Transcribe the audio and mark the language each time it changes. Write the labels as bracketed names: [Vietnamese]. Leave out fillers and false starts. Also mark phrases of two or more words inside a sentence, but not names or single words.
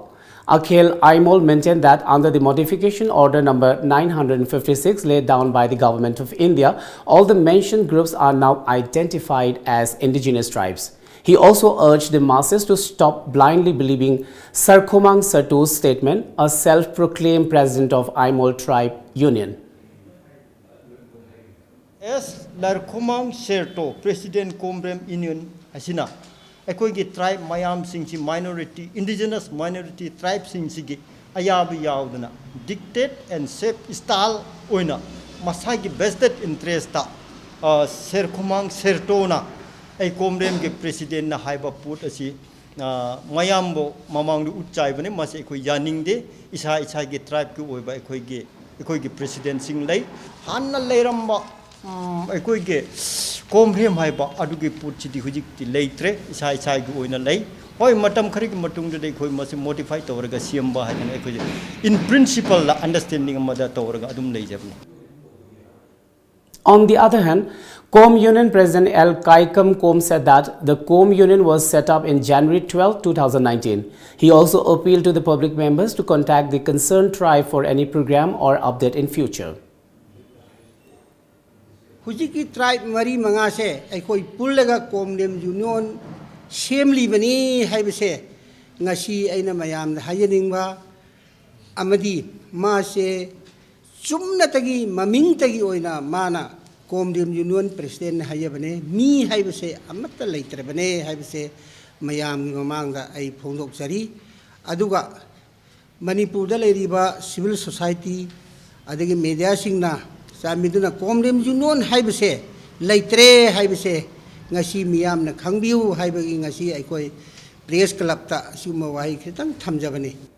[English] Akhel Aimol maintained that under the modification order number 956 laid down by the Government of India, all the mentioned groups are now identified as indigenous tribes. He also urged the masses to stop blindly believing Sarkhomang Sartu's statement, a self-proclaimed president of Aimol Tribe Union. [Manipuri] As Sarkhomang Sartu, President Comren Union Asina, Ekogi tribe Mayam Singsi minority, [English] indigenous minority tribe [Manipuri] Singsi, Ayabi Yaudana, [English] dictate and shape style [Manipuri] oina, Masagi [English] vested interest, [Manipuri] Sarkhomang Sartona. Ay Comren ke president na haiba put asi mayambo mamang du utchai bane mas ekoi yaning de isa ge tribe ku oiba ekoi ge president sing lei hanna leiramba ekoi ge Comren haiba adu ge put chidi hujik ti leitre isa ge oina lei hoi matam khari ge matung de ekoi mas modify tawraga siamba haina ekoi [English] in principle [Manipuri] la understanding amada tawraga adum lei jabni. [English] On the other hand, Com Union President L. Kaikam Com said that the Com Union was set up in January 12, 2019. He also appealed to the public members to contact the concerned tribe for any program or update in future. [Manipuri] Hujiki tribe mari mangase aikoi pullaga Comren Union semli bani haibase ngasi aina mayam da hayaningba amadi ma se sumnatagi mamingtagi oina mana Comren Union President hayabane mi haibase amatta leitrabane haibase mayam mamangda ai phongdok jari aduga Manipur da leiriba [English] civil society [Manipuri] adagi media singna samiduna Comren Union haibase leitre haibase ngasi miyam na khangbiu haibagi ngasi aikoi [English] press club [Manipuri] ta suma wahi khitang thamjabane.